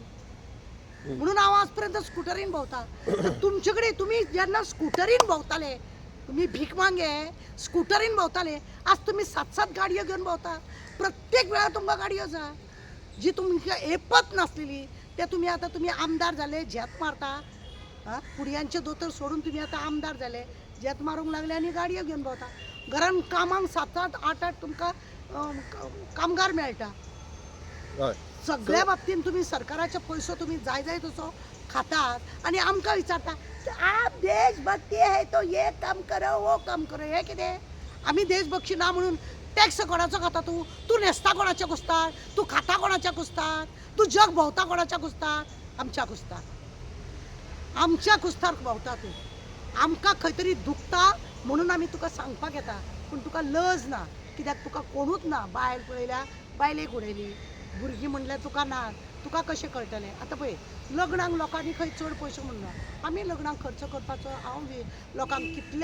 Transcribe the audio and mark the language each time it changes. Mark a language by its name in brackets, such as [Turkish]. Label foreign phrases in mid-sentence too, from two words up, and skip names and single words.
[Konkani] म्हणून हांव आज पर्यंत स्कुटरीन भोंवता तुमचे कडेन तुमी जेन्ना स्कुटरीन भोंवताले तुम्ही भीक मागे स्कुटरीन भोंवताले आज तुम्ही 7-7 गाडयो घेवन भोंवता प्रत्येक वेळा तुमकां गाडयो आसा जी तुमकां येपत नासलेली ते तुमी आतां तुमी आमदार जाले झेत मारता हां कुडयांचे दोतोर सोडून तुमी आतां आमदार जाले झेत मारूंक लागले आनी गाडयो घेवन भोंवता घरान कामांक 7-7 8-8 तुमकां कामगार मेळटा सगळ्या बाबतीन तुम्ही सरकाराचे पयसो तुम्ही जाय तसो खातात आणि आमकां विचारता [Hindi] आप देशभक्ती है तो ये काम करो वो काम करो [Konkani] हे कितें आमी देशभक्ती ना म्हणून टॅक्स कोणाचो खाता तू न्हेसता कोणाच्या कुस्तार तू खाता कोणाच्या कुस्तार तू जग भोंवता कोणाच्या कुस्तार आमच्या कुस्तार भोंवता तू आमकां खंय तरी दुखता म्हणून आमी तुका सांगपाक येता पूण तुका लज ना कित्याक तुका कोणूच ना बायल पळयल्या बायलेक उडयली भुरगीं म्हणल्यार तुका ना तुका कशें कळटलें आतां पळय लग्नाक लोकांनी खंय चड पयशे म्हणना आमी लग्नाक खर्च करपाचो हांव लोकांक कितले